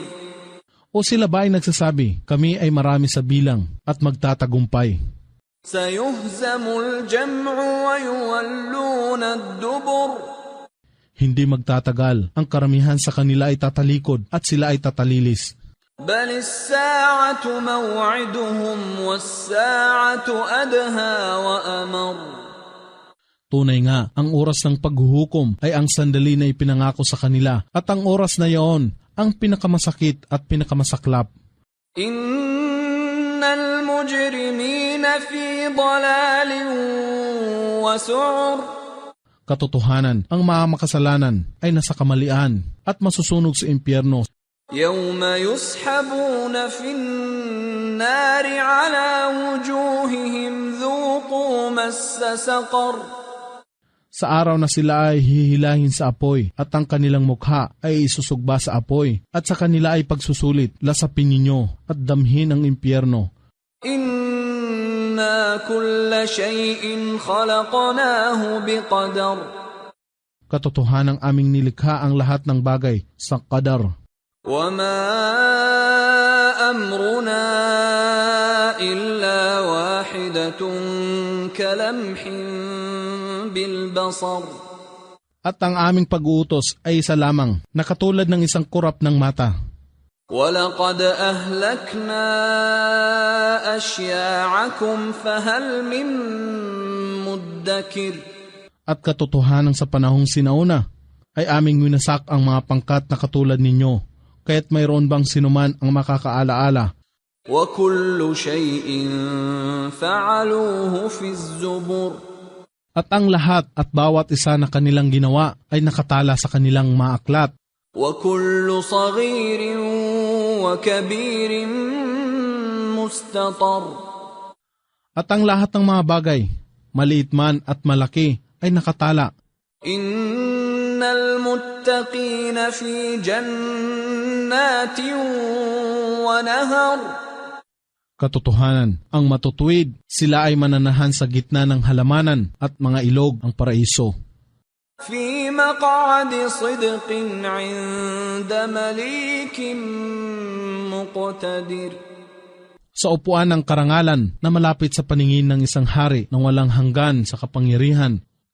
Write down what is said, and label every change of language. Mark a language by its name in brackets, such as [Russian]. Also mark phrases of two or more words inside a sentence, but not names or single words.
[Filipino] O sila ba ay nagsasabi, kami ay marami sa bilang at magtatagumpay? [Arabic] سيهزم الجمع ويولون الدبر. [Filipino] Hindi magtatagal, ang karamihan sa kanila ay tatalikod at sila ay tatalilis. [Arabic] بل الساعة موعدهم والساعة أدهى وأمر. [Filipino] Tunay nga, ang oras ng paghuhukom ay ang sandali na ipinangako sa kanila at ang oras na iyon ang pinakamasakit at pinakamasaklap. [Arabic] إن المجرمين في ضلال وسعر. [Filipino] Katotohanan, ang mga makasalanan ay nasa kamalian at masusunog sa impyerno. [Arabic] يوم يسحبون في النار على وجوههم ذوقوا مس سقر. [Filipino] Sa araw na sila ay hihilahin sa apoy at ang kanilang mukha ay isusugba sa apoy at sa kanila ay pagsusulit, lasapin ninyo at damhin ang impyerno. [Arabic] إنا كل شيء خلقناه بقدر. [Filipino] Katotohanang aming nilikha ang lahat ng bagay sa qadar. [Arabic] وما أمرنا إلا واحدة كلمح بالبصر. [Filipino] At ang aming pag-uutos ay isa lamang, na katulad ng isang kurap ng mata. [Arabic] وَلَقَدْ أَهْلَكْنَا أَشْيَاعَكُمْ فَهَلْ مِن مُدَّكِرٍ. [Filipino] At katotohanan sa panahong sinauna, ay aming winasak ang mga pangkat na katulad ninyo, kaya't mayroon bang sinuman ang makakaalaala. [Arabic] وَكُلُّ شَيْءٍ فَعَلُوهُ فِي الزُّبُرِ. [Filipino] At ang lahat at bawat isa na kanilang ginawa ay nakatala sa kanilang mga aklat. [Arabic] وَكُلُّ صَغِيرٍ وَكَبِيرٍ مُسْتَطَرٍ. [Filipino] At ang lahat ng mga bagay, maliit man at malaki, ay nakatala. [Arabic] إن المتقين في جنات ونهر. [Filipino] Katotohanan, ang matutuwid, sila ay mananahan sa gitna ng halamanan at mga ilog ang paraiso. [Arabic] في مقعد صدق عند مليك مقتدر. [Filipino] Sa upuan ng karangalan na malapit sa paningin ng isang hari na walang hanggan sa kapangyarihan